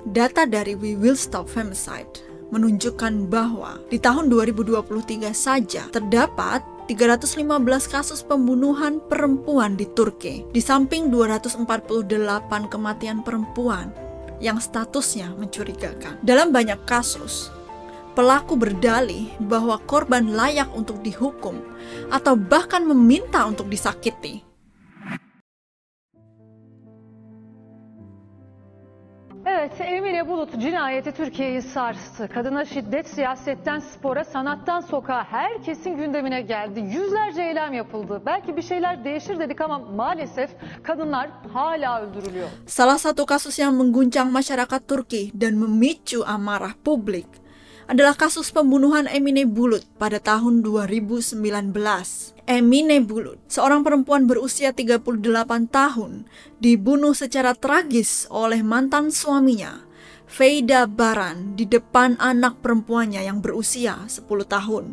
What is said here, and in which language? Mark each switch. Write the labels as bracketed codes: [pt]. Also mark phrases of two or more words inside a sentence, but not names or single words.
[id] Data dari We Will Stop Femicide menunjukkan bahwa di tahun 2023 saja terdapat 315 kasus pembunuhan perempuan di Turki, di samping 248 kematian perempuan yang statusnya mencurigakan. Dalam banyak kasus, pelaku berdalih bahwa korban layak untuk dihukum atau bahkan meminta untuk disakiti. [tr] Evet, Emine Bulut cinayeti Türkiye'yi sarstı. Kadına şiddet siyasetten spora, sanattan sokağa herkesin gündemine geldi. Yüzlerce eylem yapıldı. Belki bir şeyler değişir dedik ama maalesef kadınlar hala öldürülüyor. [id] Salah satu kasus yang mengguncang masyarakat Turki dan memicu amarah publik adalah kasus pembunuhan Emine Bulut pada tahun 2019. Emine Bulut, seorang perempuan berusia 38 tahun, dibunuh secara tragis oleh mantan suaminya Feida Baran di depan anak perempuannya yang berusia 10 tahun.